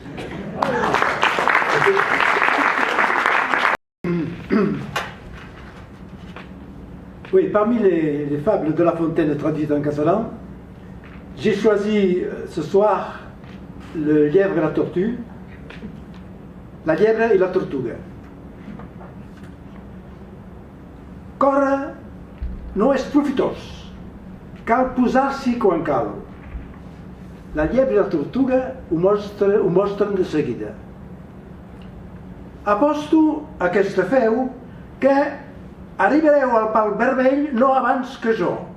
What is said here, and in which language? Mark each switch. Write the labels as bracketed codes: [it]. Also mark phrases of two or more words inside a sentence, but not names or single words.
[fr] Oui, parmi les fables de La Fontaine traduites en catalan, j'ai choisi ce soir le lièvre et la tortue, la lièvre et [ca] la tortuga. Córrer no és profitós, cal posar-s'hi quan cal. La llebre i la tortuga ho mostren de seguida. Aposto a aquesta feu que arribareu al pal vermell no abans que jo.